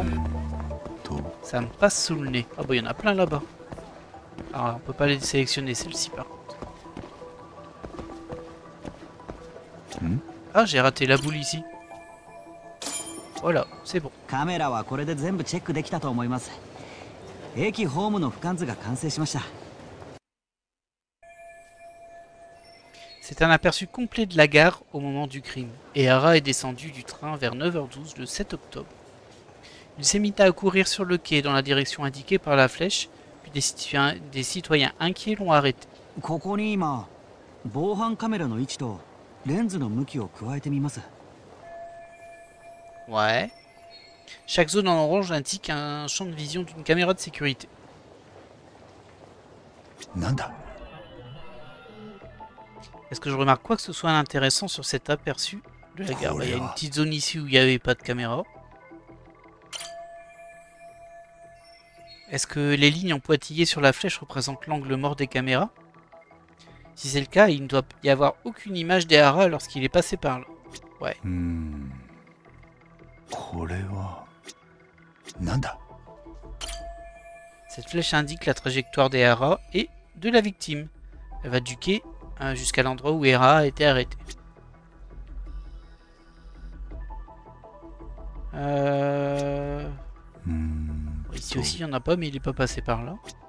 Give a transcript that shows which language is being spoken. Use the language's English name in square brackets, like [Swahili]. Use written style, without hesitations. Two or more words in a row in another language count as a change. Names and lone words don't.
[Japanese] と [French] ça me passe sous le nez. Ah bah, il y en a plein là-bas. Alors, on peut pas les sélectionner, celle-ci, par contre. Ah, j'ai raté la boule ici. Voilà, c'est bon. [Japanese] カメラはこれで全部チェックできたと思います。駅ホームの俯瞰図が完成しました。 [French] C'est un aperçu complet de la gare au moment du crime. Ehara est descendu du train vers 9h12 le 7 octobre. Il s'est mis à courir sur le quai dans la direction indiquée par la flèche, puis des citoyens inquiets l'ont arrêté. [Japanese] ここに今、防犯カメラの位置とレンズの向きを加えてみます。 [French] Ouais. Chaque zone en orange indique un champ de vision d'une caméra de sécurité. [Japanese] なんだ。 [French] Est-ce que je remarque quoi que ce soit d'intéressant sur cet aperçu de la gare? Il y a une petite zone ici où il n'y avait pas de caméra. Est-ce que les lignes en pointillés sur la flèche représentent l'angle mort des caméras? Si c'est le cas, il ne doit y avoir aucune image d'Ehara lorsqu'il est passé par là. Ouais. [Japanese] うーん。これはなんだ。 [French] Cette flèche indique la trajectoire d'Ehara et de la victime. Elle va du quai jusqu'à l'endroit où Ehara a été arrêté. Ici aussi, il n'y en a pas, mais il n'est pas passé par là.